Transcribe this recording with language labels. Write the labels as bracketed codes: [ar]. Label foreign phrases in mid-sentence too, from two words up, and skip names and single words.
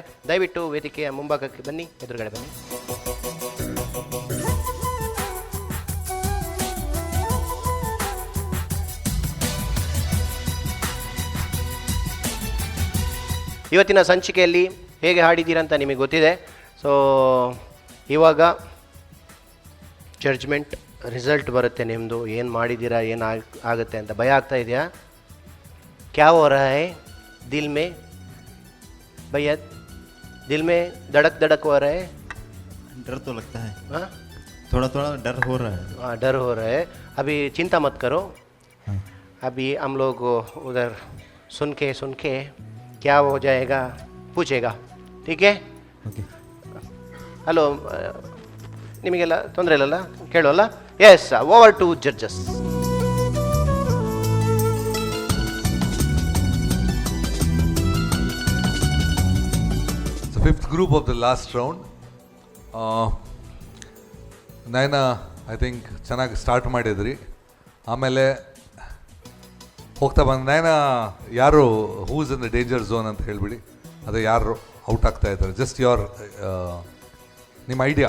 [kn] ದಯವಿಟ್ಟು ವೇದಿಕೆಯ ಮುಂಭಾಗಕ್ಕೆ ಬನ್ನಿ, ಎದುರುಗಡೆ ಬನ್ನಿ. ಇವತ್ತಿನ ಸಂಚಿಕೆಯಲ್ಲಿ ಹೇಗೆ ಹಾಡಿದ್ದೀರಂತ ನಿಮಗೆ ಗೊತ್ತಿದೆ. ಸೊ ಇವಾಗ [en] judgement result [kn] ಬರುತ್ತೆ ನಿಮ್ಮದು. ಏನು ಮಾಡಿದ್ದೀರಾ, ಏನು ಆಗುತ್ತೆ ಅಂತ ಭಯ ಆಗ್ತಾ ಇದೆಯಾ? [hi] क्या हो रहा है दिल में भैया? दिल में धड़क धड़क हो रहा है? डर तो लगता है. हाँ, थोड़ा डर हो रहा है. हाँ, डर हो रहा है. अभी चिंता मत करो. अभी हम लोग उधर सुन के क्या हो जाएगा पूछेगा. ठीक है? [kn] ಹಲೋ, ನಿಮಗೆಲ್ಲ ತೊಂದರೆ ಇಲ್ಲಲ್ಲ? ಕೇಳೋಲ್ಲ? [en] Yes, over to judges. Fifth group of the last round. [kn] ನೈನಾ [en] I think [kn] ಚೆನ್ನಾಗಿ ಸ್ಟಾರ್ಟ್ ಮಾಡಿದ್ರಿ. ಆಮೇಲೆ ಹೋಗ್ತಾ ಬಂದು ನೈನಾ ಯಾರು [en] who's in the danger zone [kn] ಅಂತ ಹೇಳಿಬಿಡಿ. ಅದೇ ಯಾರು ಔಟ್ ಆಗ್ತಾ ಇದ್ದಾರೆ, [en] just your [kn] ನಿಮ್ಮ ಐಡಿಯಾ.